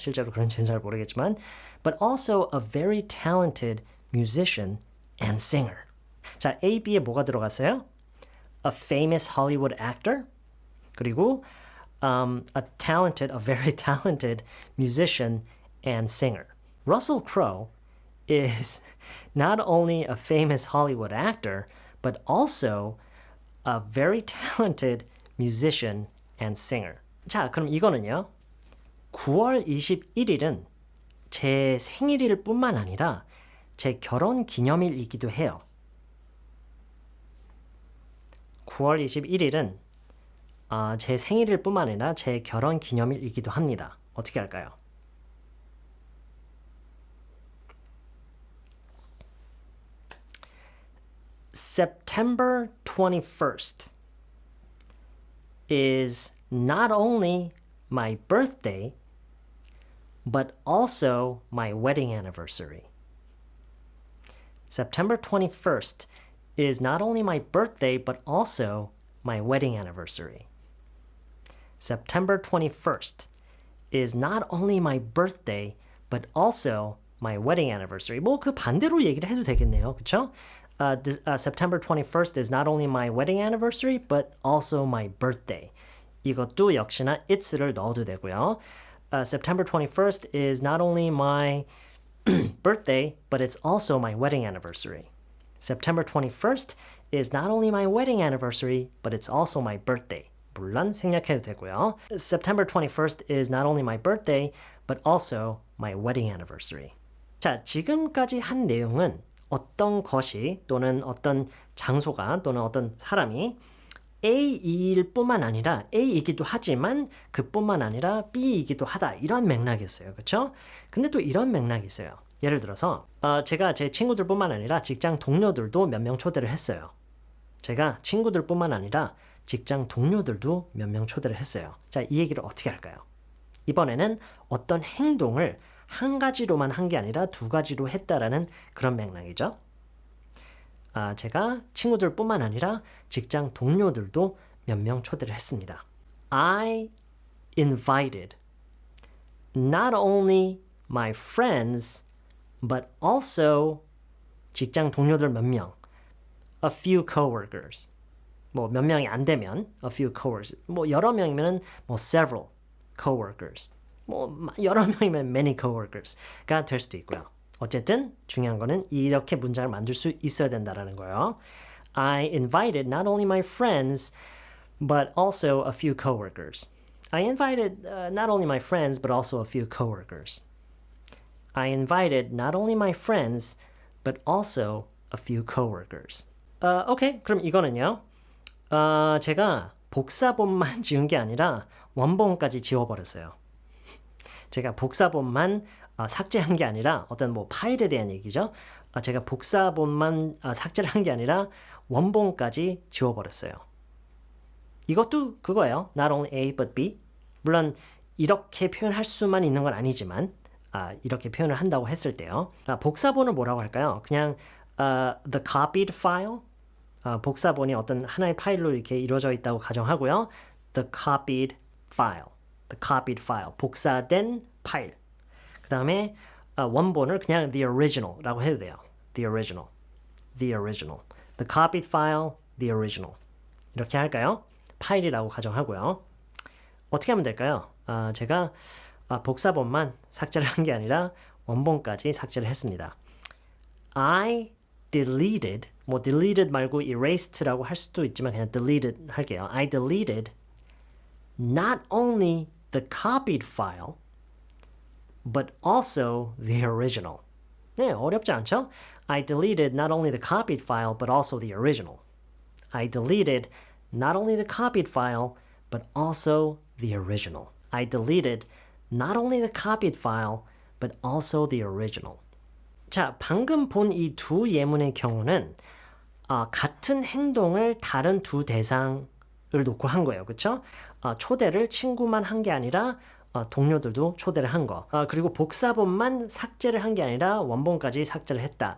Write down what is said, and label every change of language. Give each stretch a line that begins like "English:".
Korean: 실제로 그런지는 잘 모르겠지만
English: but also a very talented musician and singer.
Korean: 자, A, B에 뭐가 들어갔어요?
English: A famous Hollywood actor 그리고 a very talented musician and singer. Russell Crowe is not only a famous Hollywood actor, but also a very talented musician and singer.
Korean: 자, 그럼 이거는요. 9월 21일은 제 생일일 뿐만 아니라 제 결혼 기념일이기도 해요. 9월 21일은 제 생일일 뿐만 아니라 제 결혼 기념일이기도 합니다. 어떻게 할까요?
English: September 21st is not only my birthday, but also my wedding anniversary. September 21st is not only my birthday, but also my wedding anniversary. September 21st is not only my birthday, but also my wedding anniversary.
Korean: 뭐 그 반대로 얘기를 해도 되겠네요. 그쵸?
English: September 21st is not only my wedding anniversary, but also my birthday.
Korean: 이것도 역시나 it's를 넣어도 되고요.
English: September 21st is not only my birthday, but it's also my wedding anniversary. September 21st is not only my wedding anniversary, but it's also my birthday.
Korean: 물론 생략해도 되고요.
English: September 21st is not only my birthday, but also my wedding anniversary.
Korean: 자, 지금까지 한 내용은 어떤 것이 또는 어떤 장소가 또는 어떤 사람이 A일 뿐만 아니라 A이기도 하지만 그뿐만 아니라 B이기도 하다 이런 맥락이었어요. 그렇죠? 근데 또 이런 맥락이 있어요. 예를 들어서 제가 제 친구들뿐만 아니라 직장 동료들도 몇 명 초대를 했어요. 제가 친구들뿐만 아니라 직장 동료들도 몇 명 초대를 했어요. 자, 이 얘기를 어떻게 할까요? 이번에는 어떤 행동을 한 가지로만 한 게 아니라 두 가지로 했다라는 그런 맥락이죠. 제가 친구들뿐만 아니라 직장 동료들도 몇 명 초대를 했습니다.
English: I invited not only my friends but also
Korean: 직장 동료들 몇 명,
English: a few coworkers.
Korean: 뭐 몇 명이 안 되면
English: a few coworkers.
Korean: 뭐 여러 명이면 뭐
English: several coworkers.
Korean: 뭐 여러 명이면
English: many coworkers
Korean: 가 될 수도 있고요. 어쨌든 중요한 거는 이렇게 문장을 만들 수 있어야 된다라는 거예요.
English: I invited not only my friends but also a few coworkers. I invited not only my friends but also a few coworkers. I invited not only my friends but also a few coworkers.
Korean: 오케이. 그럼 이거는요. 제가 복사본만 지운 게 아니라 원본까지 지워버렸어요. 제가 복사본만 삭제한 게 아니라 어떤 뭐 파일에 대한 얘기죠. 제가 복사본만 삭제를 한 게 아니라 원본까지 지워버렸어요. 이것도 그거예요.
English: Not only A but B.
Korean: 물론 이렇게 표현할 수만 있는 건 아니지만 이렇게 표현을 한다고 했을 때요. 복사본을 뭐라고 할까요?
English: 그냥 the copied file.
Korean: 복사본이 어떤 하나의 파일로 이렇게 이루어져 있다고 가정하고요.
English: The copied file. The copied file.
Korean: 복사된 파일. 그 다음에 원본을 그냥 the original라고 해도 돼요.
English: The original. The original. The copied file, the original.
Korean: 이렇게 할까요? 파일이라고 가정하고요. 어떻게 하면 될까요? 제가 복사본만 삭제를 한 게 아니라 원본까지 삭제를 했습니다.
English: I deleted,
Korean: 뭐 deleted 말고 erased라고 할 수도 있지만 그냥 deleted 할게요.
English: I deleted not only the copied file, but also the original.
Korean: 네, 어렵지 않죠?
English: I deleted not only the copied file, but also the original. I deleted not only the copied file, but also the original. I deleted not only the copied file, but also the original.
Korean: 자, 방금 본 이 두 예문의 경우는 같은 행동을 다른 두 대상을 놓고 한 거예요. 그렇죠? 초대를 친구만 한 게 아니라 동료들도 초대를 한 거. 그리고 복사본만 삭제를 한 게 아니라 원본까지 삭제를 했다.